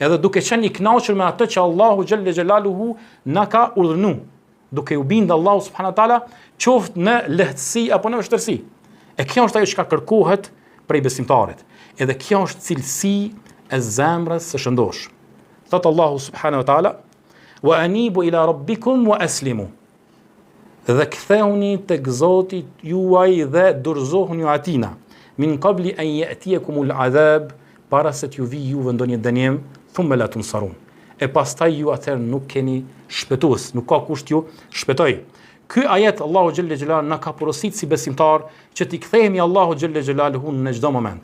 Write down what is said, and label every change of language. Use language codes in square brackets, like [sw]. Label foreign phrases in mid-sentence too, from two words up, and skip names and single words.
[sq] edhe duke qenë i kënaqur me atë që Allahu [ar] جل جلاله [sq] na ka urdhëruar, duke u bindë Allahu [ar] سبحانه وتعالى, [sq] qoftë në lehtësi apo në vështirësi. E kjo është ajo që kërkohet prej besimtarit. Edhe kjo është cilësi e zemrës së shëndosh. Thot Allahu [ar] سبحانه وتعالى: "وأنيبوا إلى ربكم وأسلموا." [sq] Dhe ktheuni tek Zoti juaj dhe dorëzohuni atina, [ar] من قبل أن يأتيكم العذاب, [sq] para se t'ju vijë juve ndonjë dënim, [ar] ثم لا تنصرون. [sq] E pastaj ju atëherë nuk keni shpëtues, nuk ka kush t'ju shpëtoj. Ky ajet Allahu [ar] جل جلال [sq] na ka porositur si besimtar që t'i kthehemi Allahu [ar] جل جلاله [sq] në çdo moment.